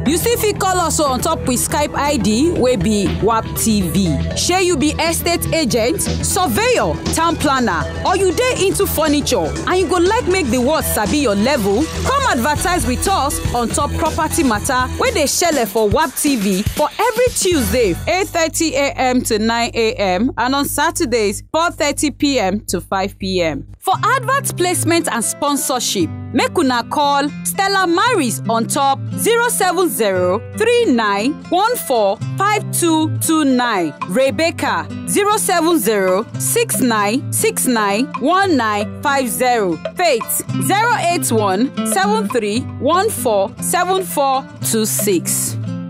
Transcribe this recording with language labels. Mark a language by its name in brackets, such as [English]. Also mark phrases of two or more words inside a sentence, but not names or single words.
[Nigerian Pidgin] You still fit call us on top with Skype ID wey be WAP TV. Shey you be estate agent, surveyor, town planner, or you dey into furniture and you go like make the world sabi your level? Come advertise with us on top property matter wey dey shele for WAP TV for every Tuesday 8:30 a.m. to 9 a.m. and on Saturdays 4:30 p.m. to 5 p.m. For advert placement and sponsorship, make una call Stella Maris on top 07039145229, Rebecca 07069691950, Faith 08173147426.